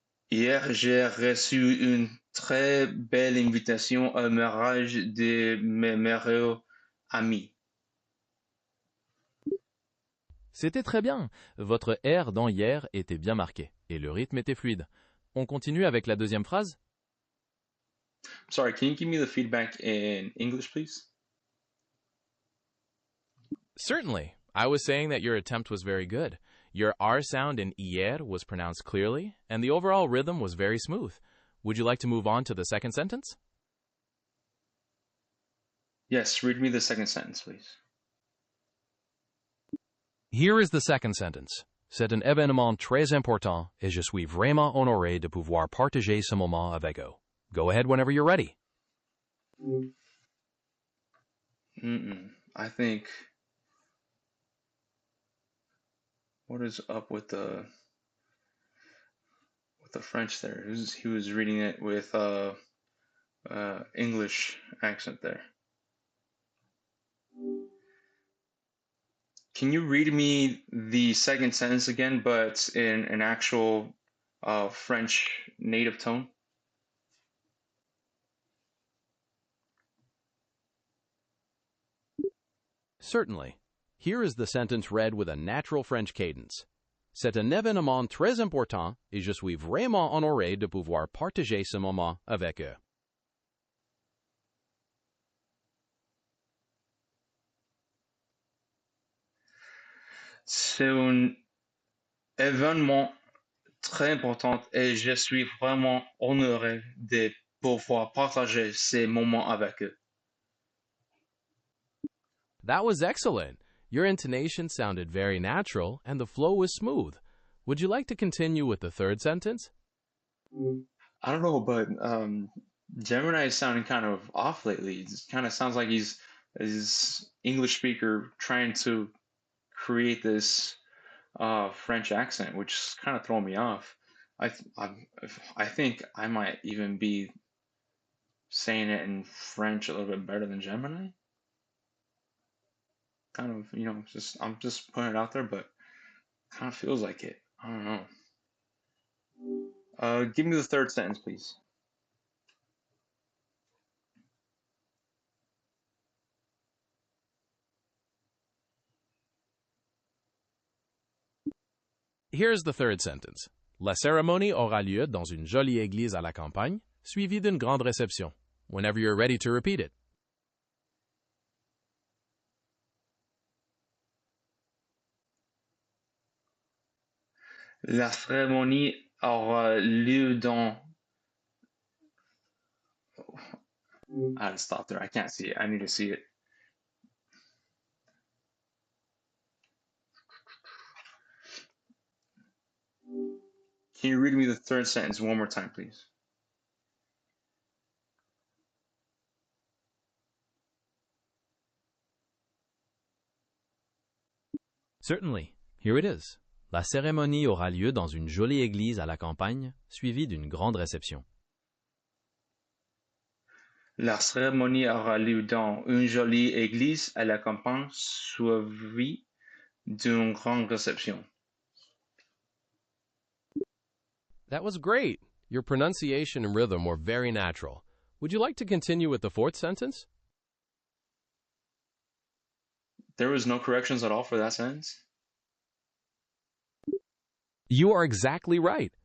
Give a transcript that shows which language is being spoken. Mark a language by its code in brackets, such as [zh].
[fr] Hier, j'ai reçu une très belle invitation au mariage de mes meilleurs amis. C'était très bien. Votre R dans hier était bien marqué et le rythme était fluide. On continue avec la deuxième phrase? [en] Sorry, can you give me the feedback in English, please? Certainly. I was saying that your attempt was very good. Your R sound in hier was pronounced clearly, and the overall rhythm was very smooth. Would you like to move on to the second sentence? Yes, read me the second sentence, please. Here is the second sentence. [fr] C'est un événement très important et je suis vraiment honoré de pouvoir partager ce moment avec eux. [en] Go ahead whenever you're ready. I think, what is up with the French there? He was reading it with English accent there. Can you read me the second sentence again, but in an actual French native tone? Certainly. Here is the sentence read with a natural French cadence. [fr] C'est un événement très important et je suis vraiment honoré de pouvoir partager ce moment avec eux. C'est un événement très important et je suis vraiment honoré de pouvoir partager ces moments avec eux. [en] That was excellent. Your intonation sounded very natural and the flow was smooth. Would you like to continue with the third sentence? I don't know, but Gemini is sounding kind of off lately. It kind of sounds like he's English speaker trying to create this French accent, which is kind of throwing me off. I I I think I might even be saying it in French a little bit better than Gemini. Kind of, just I'm just putting it out there, but kind of feels like it. I don't know. Give me the third sentence, please. Here's the third sentence. [fr] La cérémonie aura lieu dans une jolie église à la campagne, suivie d'une grande réception. [en] Whenever you're ready to repeat it. [fr] La cérémonie aura lieu dans. [en] I had to stop there. I can't see it. I need to see it. Can you read me the third sentence one more time, please? Certainly. Here it is. [fr] La cérémonie aura lieu dans une jolie église à la campagne, suivie d'une grande réception. La cérémonie aura lieu dans une jolie église à la campagne, suivie d'une grande réception. [en] That was great. Your pronunciation and rhythm were very natural. Would you like to continue with the fourth sentence? There was no corrections at all for that sentence? You are exactly right.